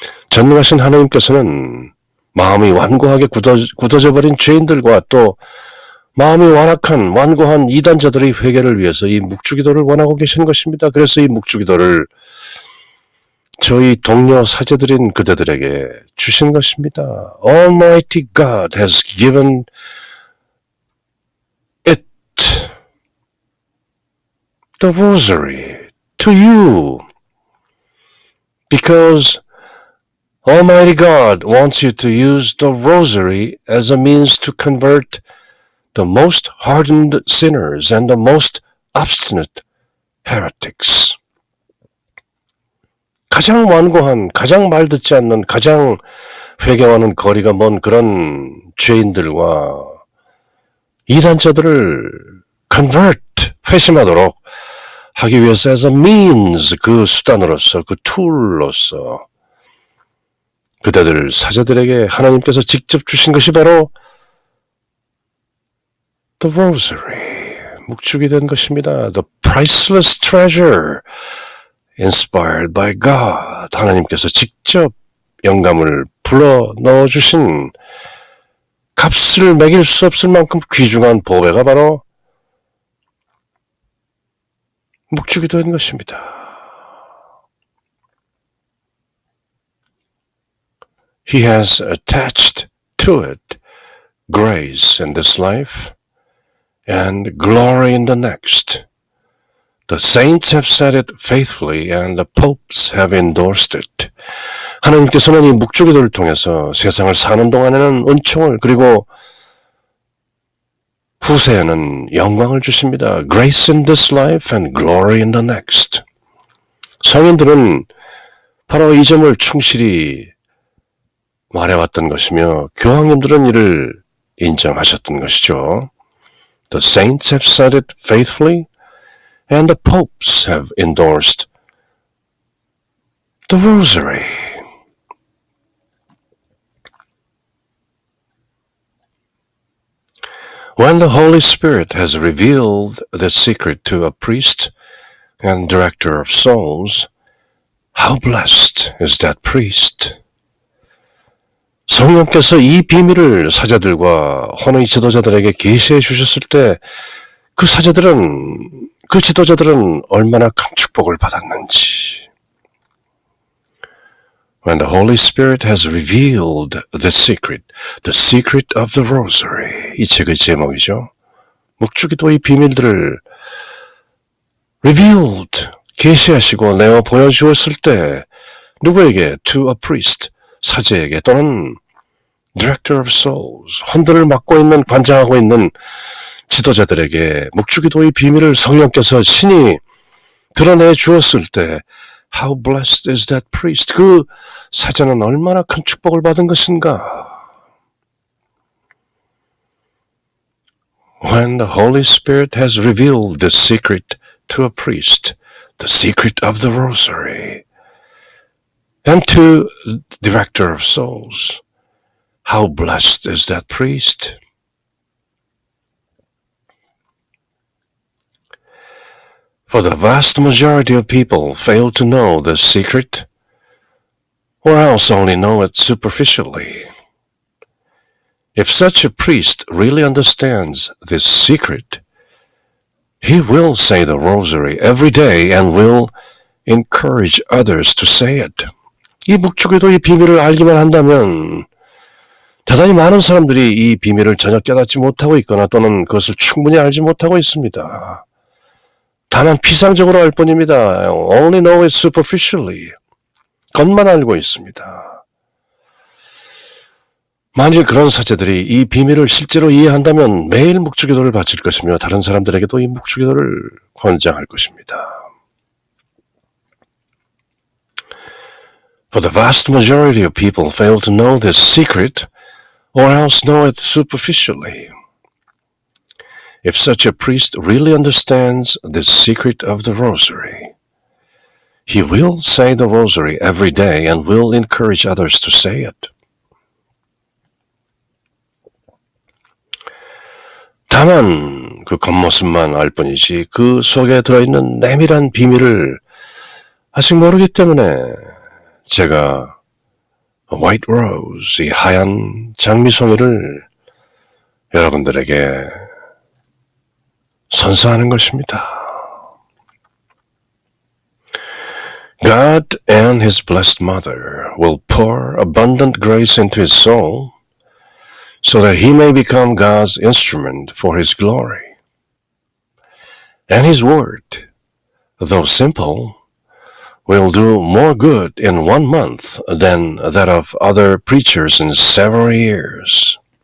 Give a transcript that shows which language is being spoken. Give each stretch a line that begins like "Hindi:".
Korean: 전능하신 하나님께서는 마음이 완고하게 굳어져 버린 죄인들과 또 마음이 완고한 이단자들의 회개를 위해서 이 묵주기도를 원하고 계신 것입니다. 그래서 이 묵주기도를 저희 동료 사제들인 그대들에게 주신 것입니다.
English: Almighty God has given it, the rosary, to you because Almighty God wants you to use the rosary as a means to convert the most hardened sinners and the most obstinate heretics.
Korean: 가장 완고한, 가장 말 듣지 않는, 가장 회개와는 거리가 먼 그런 죄인들과 이단자들을 convert, 회심하도록 하기 위해서
English: as a means,
Korean: 그 수단으로서, 그 툴로서 그대들 사제들에게 하나님께서 직접 주신 것이 바로
English: the rosary,
Korean: 묵주기 된 것입니다.
English: The priceless treasure inspired by God.
Korean: 하나님께서 직접 영감을 불러 넣어주신 값을 매길 수 없을 만큼 귀중한 보배가 바로 묵주기 된 것입니다.
English: He has attached to it grace in this life and glory in the next. The saints have said it faithfully and the popes have endorsed it.
Korean: 하나님께서는 이 묵주기도를 통해서 세상을 사는 동안에는 은총을 그리고 후세에는 영광을 주십니다.
English: Grace in this life and glory in the next.
Korean: 성인들은 바로 이 점을 충실히 말해왔던 것이며 교황님들은 이를 인정하셨던 것이죠.
English: The saints have said it faithfully and the popes have endorsed the rosary. When the Holy Spirit has revealed the secret to a priest and director of souls, how blessed is that priest?
Korean: 성령께서 이 비밀을 사제들과 혼의 지도자들에게 계시해 주셨을 때 그 사제들은 그 지도자들은 얼마나 큰 축복을 받았는지.
English: When the Holy Spirit has revealed the secret of the rosary.
Korean: 이 책의 제목이죠. 묵주기도의 비밀들을 revealed, 계시하시고 내어 보여주었을 때 누구에게?
English: To a priest,
Korean: 사제에게 또는
English: Director of Souls,
Korean: 혼들을 맡고 있는, 관장하고 있는 지도자들에게 묵주기도의 비밀을 성령께서 신이 드러내 주었을 때
English: How blessed is that priest?
Korean: 그 사제는 얼마나 큰 축복을 받은 것인가?
English: When the Holy Spirit has revealed the secret to a priest, the secret of the rosary, and to the director of souls. How blessed is that priest? For the vast majority of people fail to know the secret, or else only know it superficially. If such a priest really understands this secret, he will say the rosary every day and will encourage others to say it.
Korean: 이 묵주기도의 비밀을 알기만 한다면 대단히 많은 사람들이 이 비밀을 전혀 깨닫지 못하고 있거나 또는 그것을 충분히 알지 못하고 있습니다. 다만 피상적으로 알 뿐입니다.
English: Only know it superficially.
Korean: 겉만 알고 있습니다. 만일 그런 사제들이 이 비밀을 실제로 이해한다면 매일 묵주기도를 바칠 것이며 다른 사람들에게도 이 묵주기도를 권장할 것입니다.
English: For the vast majority of people fail to know this secret or else know it superficially. If such a priest really understands the secret of the rosary, he will say the rosary every day and will encourage others to say it.
Korean: 다만 그 겉모습만 알 뿐이지 그 속에 들어있는 내밀한 비밀을 아직 모르기 때문에 제가 White Rose, 이 하얀 장미송이를 여러분들에게 선사하는 것입니다.
English: God and His blessed Mother will pour abundant grace into his soul so that he may become God's instrument for His glory. And His word, though simple, will do more good in 1 month than that of other preachers in several years.